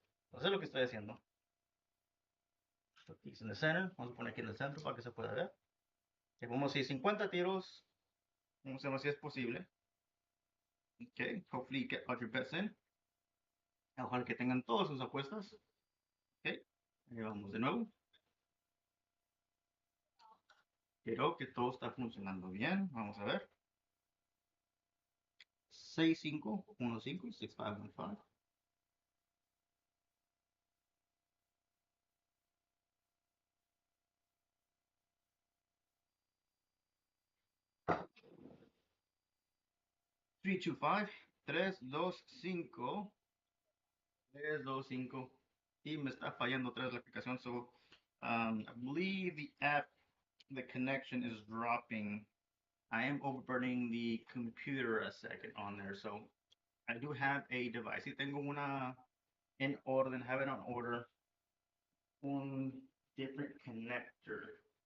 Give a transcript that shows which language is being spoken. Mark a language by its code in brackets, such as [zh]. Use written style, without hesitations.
[es] Entonces es lo que estoy haciendo. [en] It's in the center. [es] Vamos a poner aquí en el centro para que se pueda ver. Que vamos a ir 50 tiros. Vamos a ver si es posible. [en] Okay, hopefully you get all your bets in. [es] Ojalá que tengan todas sus apuestas. Okay, ahí vamos de nuevo. Creo que todo está funcionando bien. Vamos a ver. 6-5-1-5, 6-5-1-5. 3-2-5, 3-2-5, 3-2-5. Y me está fallando otra vez la aplicación. [en] So I believe the app, the connection is dropping. I am overburning the computer a second on there. So I do have a device. [es] Y tengo una en orden, [en] have it on order. Un different connector.